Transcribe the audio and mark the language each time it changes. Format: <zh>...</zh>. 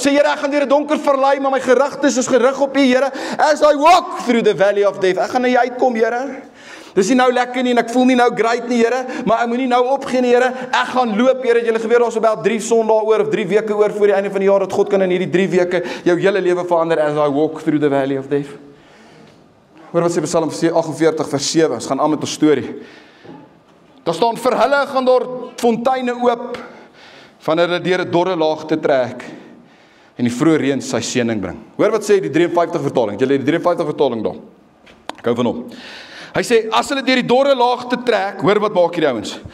<af>Sê Here, ek gaan deur 'n donker vallei, maar my gerigtes is gerig op U, Here.</af> <en>As I walk through the valley of death.</en> <af>Ek gaan na U uitkom, Here. Dis nie nou lekker nie en ek voel nie nou great nie, Here, maar ek moenie nou opgee nie, Here. Ek gaan loop, Here. Julle geweet daar's about 3 Sondae oor of 3 weke oor voor die einde van die jaar dat God kan in hierdie 3 weke jou hele lewe verander</af> <en>as I walk through the valley of death.</en> <af>Hoor wat sê Psalm 48 vers 7. Ons gaan aan met ons storie. Daar staan vir hulle gaan daar fonteine oop van hulle deur 'n dorre laag te trek en die vroeë reën sy seëning bring. Hoor wat sê die 53 vertaling. Jy lê die 53 vertaling daar. Ek hou van hom. Hy sê as hulle deur die dorre laag te trek, hoor wat maak hierdie ouens?</af>